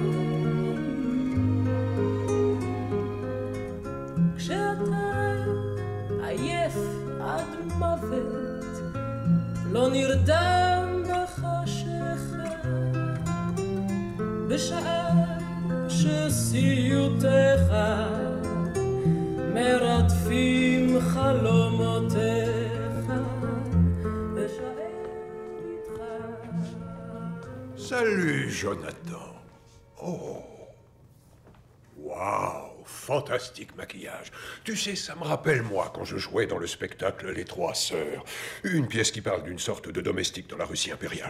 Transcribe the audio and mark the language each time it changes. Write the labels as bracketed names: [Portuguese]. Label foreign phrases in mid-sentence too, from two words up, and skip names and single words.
[Hebrew] כשאתה עייף עד מוות, לא נרדם בחשכה, בשעה שסיוטיך מרדפים חלומותיך, ושאר איתך. [French] Salut, Jonathan. Oh. Waouh, fantastique maquillage. Tu sais, ça me rappelle moi quand je jouais dans le spectacle Les Trois Sœurs. Une pièce qui parle d'une sorte de domestique dans la Russie impériale.